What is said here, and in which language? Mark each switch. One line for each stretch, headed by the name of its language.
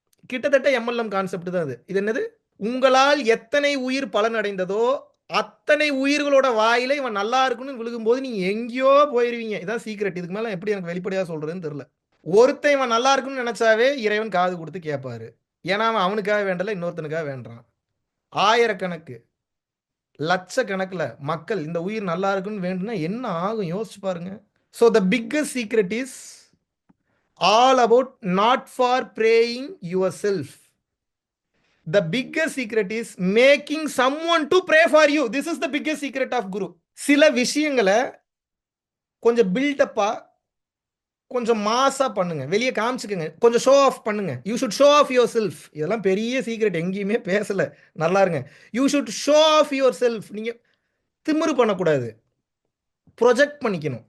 Tamil: கிட்டத்தட்ட MLM concept தான் அது. இது என்னது? உங்களால் எத்தனை உயிர் பலன் அடைந்ததோ அத்தனை உயிர்களோட வாயில இவன் நல்லா இருக்குன்னு விழுகும்போது நீங்க எங்கேயோ போயிருவீங்க. இதான் சீக்ரெட். இதுக்கு மேல எப்படி எனக்கு வெளிப்படையா சொல்றதுன்னு தெரியல. ஒருத்தன் இவன் நல்லா இருக்குன்னு நினைச்சாவே இறைவன் காது கொடுத்து கேட்பாரு. ஏன்னா அவன் அவனுக்காக வேண்டல, இன்னொருத்தனுக்காக வேண்டான். ஆயிரக்கணக்கு, லட்சக்கணக்கில் மக்கள் இந்த உயிர் நல்லா இருக்குன்னு வேண்டுனா என்ன ஆகும் யோசிச்சு பாருங்க.
English: So the biggest secret is all about not for praying yourself. The biggest secret is making someone to pray for you. This is the biggest secret of Guru.
Tamil: சில விஷயங்களை கொஞ்சம் பில்டப்பா, கொஞ்சம் மாசா பண்ணுங்க, வெளியே காமிச்சுக்கங்க, கொஞ்சம் ஷோ ஆஃப் பண்ணுங்க.
English: You should show of your self.
Tamil: இதெல்லாம் பெரிய சீக்ரெட், எங்கேயுமே பேசல. நல்லா இருங்க.
English: You should show of your self.
Tamil: நீங்க திமிரு பண்ணக்கூடாது, ப்ரொஜெக்ட் பண்ணிக்கணும்.